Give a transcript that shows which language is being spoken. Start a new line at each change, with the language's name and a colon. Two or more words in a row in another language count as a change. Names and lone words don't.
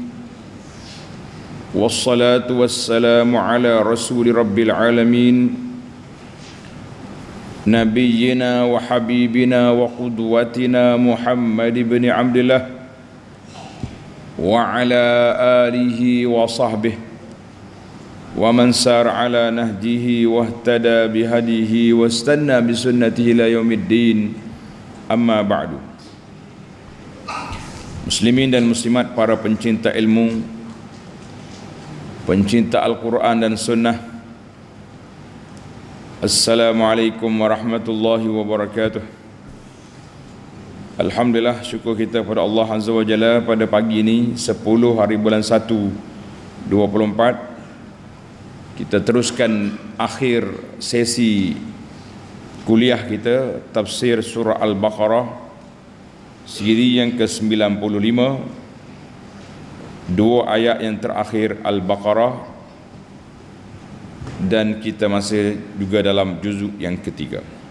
Arabic: والصلاة والسلام على رسول رب العالمين، نبينا وحبيبنا وقدوتنا محمد بن عبد الله وعلى آله وصحبه ومن سار على نهجه واهتدى بهداه واستن بسنته إلى يوم الدين. أما بعد.
Malay: Muslimin dan muslimat, para pencinta ilmu, pencinta Al-Quran dan Sunnah,
Arabic: السلام عليكم ورحمة الله وبركاته.
Malay: Alhamdulillah, syukur kita kepada Allah
Arabic: عز وجل
Malay: pada pagi ini 10 hari bulan 1 24 kita teruskan akhir sesi kuliah kita tafsir surah Al-Baqarah siri yang ke-95, dua ayat yang terakhir Al-Baqarah, dan kita masih juga dalam juzuk yang ketiga.